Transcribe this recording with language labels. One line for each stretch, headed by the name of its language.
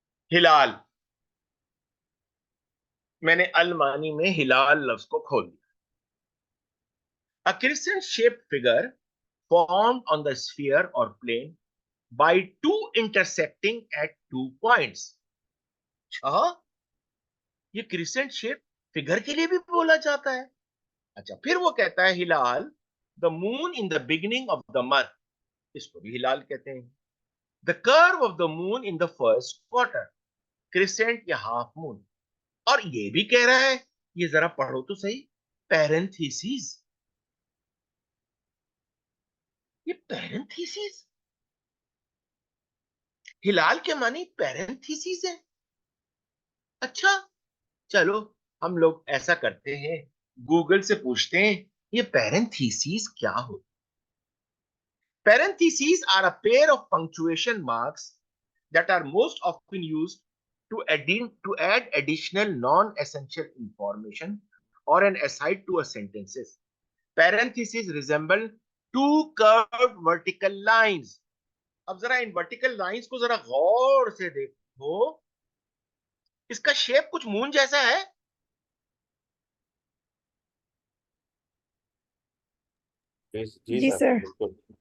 Hindi: हिलाल, मैंने अलमानी में हिलाल लफ्ज को खोल दिया।
English: A crescent shaped figure formed on the sphere or plane by two intersecting at 2 points.
Hindi: अच्छा, ये क्रिसेंट शेप फिगर के लिए भी बोला जाता है। अच्छा, फिर वो कहता है हिलाल,
English: the moon in the beginning of the month,
Hindi: इसको भी हिलाल कहते हैं।
English: The curve of the moon in the first quarter, crescent या half moon.
Hindi: और ये भी कह रहा है, ये जरा पढ़ो तो सही, पैरेंथेसिस। ये पैरेंथेसिस, हिलाल के मानी पैरेंथेसिस है। अच्छा, चलो हम लोग ऐसा करते हैं, गूगल से पूछते हैं ये पैरेंथेसिस क्या हो।
English: Parentheses are a pair of punctuation marks that are most often used to add additional non-essential information or an aside to a sentences. Parentheses resemble two curved vertical lines.
Hindi: अब जरा in vertical lines को जरा गौर से देखो, इसका shape कुछ moon जैसा है। जी जी सर, सर। बिल्कुल